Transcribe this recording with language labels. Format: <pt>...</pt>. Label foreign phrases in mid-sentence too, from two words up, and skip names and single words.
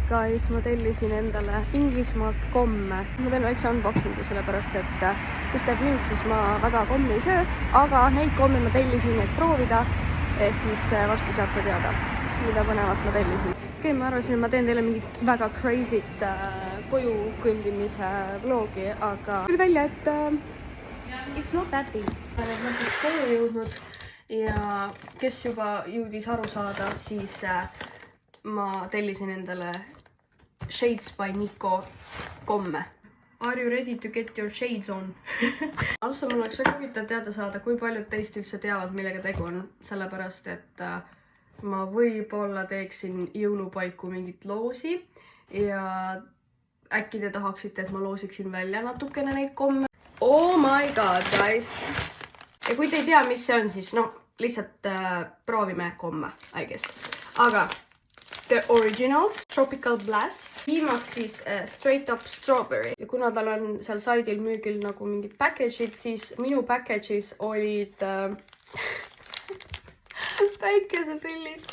<et>Guys, ma tellisin endale Inglismaalt komme. Ma teen väikse unboxingu, sellepärast et kes teeb mind, siis ma väga kommi ei söö, aga neid komme ma tellisin, et proovida, ehk siis varsti saate teada, mida põnevat ma tellisin. Okei, ma arvasin, et ma teen teile mingit väga crazy't koju kõndimise vlogi, aga tuli välja, et</et> <en>it's not that big.</en> <et>Ma olen mõttelt koju jõudnud ja kes juba jõudis aru saada, siis ma tellisin endale Shades by Nico komme.</et> <en>Are you ready to get your shades on?</en> <et>Also, mul oleks väga huvitav teada saada, kui paljud teist üldse teavad, millega tegu on. Sellepärast, et ma võib-olla teeksin jõulupaiku mingit loosi ja äkki te tahaksite, et ma loosiksin välja natukene neid komme.</et> <en>Oh my god, guys!</en> <et>Ja kui te ei tea, mis see on, siis lihtsalt proovime komme,</et> <en>I guess.</en> <et>Aga The Originals, Tropical Blast, viimaks siis Straight Up Strawberry. Ja kuna tal on seal saidil müügil nagu mingid package'id, siis minu package'is olid päikeseprillid.</et>